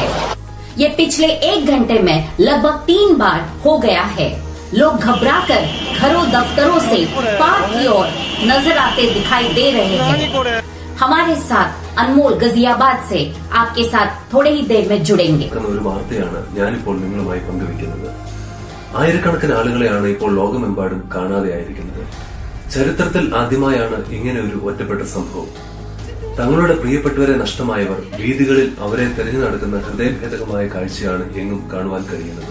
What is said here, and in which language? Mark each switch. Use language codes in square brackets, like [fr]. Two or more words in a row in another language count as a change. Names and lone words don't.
[hi] ये पिछले 1 घंटे में लगभग 3 बार हो गया है। लोग घबराकर घरों दफ्तरों से पार्क की ओर नजर आते दिखाई दे रहे हैं। हमारे साथ अनमोल गजियाबाद से आपके साथ थोड़े ही देर में जुड़ेंगे। [ml] ആയിരക്കണക്കിന് ആളുകളെയാണ് ഇപ്പോൾ ലോകമെമ്പാടും കാണാതെയായിരിക്കുന്നത്. ചരിത്രത്തിൽ ആദ്യമായാണ് ഇങ്ങനെ ഒരു ഒറ്റപ്പെട്ട സംഭവം. തങ്ങളുടെ പ്രിയപ്പെട്ടവരെ നഷ്ടമായവർ വീതികളിൽ അവരെ തെരഞ്ഞു നടക്കുന്ന ഹൃദയഭേദകമായ കാഴ്ചയാണ് എങ്ങും കാണുവാൻ കഴിയുന്നത്.